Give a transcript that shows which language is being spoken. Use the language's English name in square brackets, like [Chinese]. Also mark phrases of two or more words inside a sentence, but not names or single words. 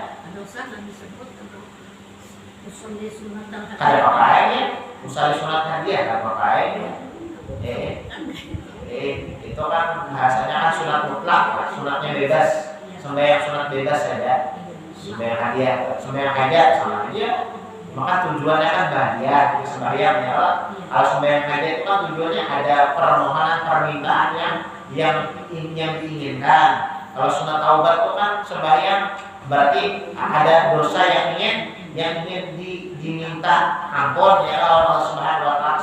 [Banjar] Kada pakainya, usai sunat hadiah kada pakainya. [Indonesian] Itu kan bahasanya kan sunat mutlak, sunatnya bebas, sembahyang sunat bebas saja, sembahyang hadiah sama aja. Maka tujuannya kan bahagia, sembahyang ya. Kalau sembahyang hadiah itu kan tujuannya ada permohonan permintaan yang diinginkan. Kalau sunat taubat itu kan sembahyang berarti ada dosa yang ingin diminta ampun ya Allah [Arabic] سبحانه وتعالى.